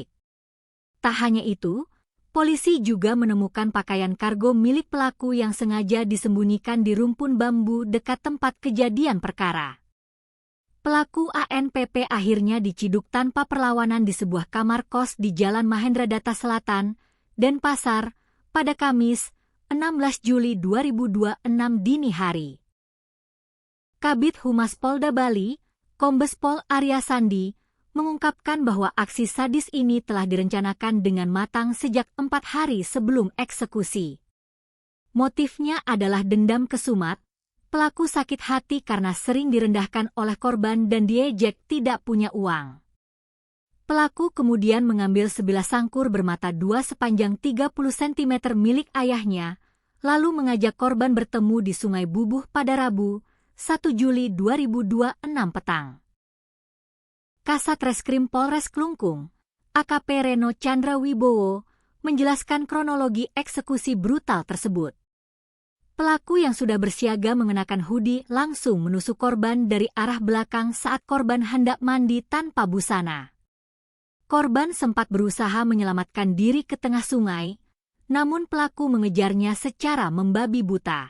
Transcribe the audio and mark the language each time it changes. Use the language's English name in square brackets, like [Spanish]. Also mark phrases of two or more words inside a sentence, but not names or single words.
[Indonesian] Tak hanya itu, polisi juga menemukan pakaian kargo milik pelaku yang sengaja disembunyikan di rumpun bambu dekat tempat kejadian perkara. Pelaku ANPP akhirnya diciduk tanpa perlawanan di sebuah kamar kos di Jalan Mahendradatta Selatan, Denpasar, pada Kamis, 16 Juli 2026 dini hari. Kabid Humas Polda Bali, Kombes Pol Arya Sandi, mengungkapkan bahwa aksi sadis ini telah direncanakan dengan matang sejak 4 hari sebelum eksekusi. Motifnya adalah dendam kesumat, pelaku sakit hati karena sering direndahkan oleh korban dan diejek tidak punya uang. Pelaku kemudian mengambil sebilah sangkur bermata 2 sepanjang 30 cm milik ayahnya, lalu mengajak korban bertemu di Sungai Bubuh pada Rabu, 1 Juli 2026 petang. Kasat Reskrim Polres Klungkung, AKP Reno Chandra Wibowo, menjelaskan kronologi eksekusi brutal tersebut. Pelaku yang sudah bersiaga mengenakan hoodie langsung menusuk korban dari arah belakang saat korban hendak mandi tanpa busana. Korban sempat berusaha menyelamatkan diri ke tengah sungai, namun pelaku mengejarnya secara membabi buta.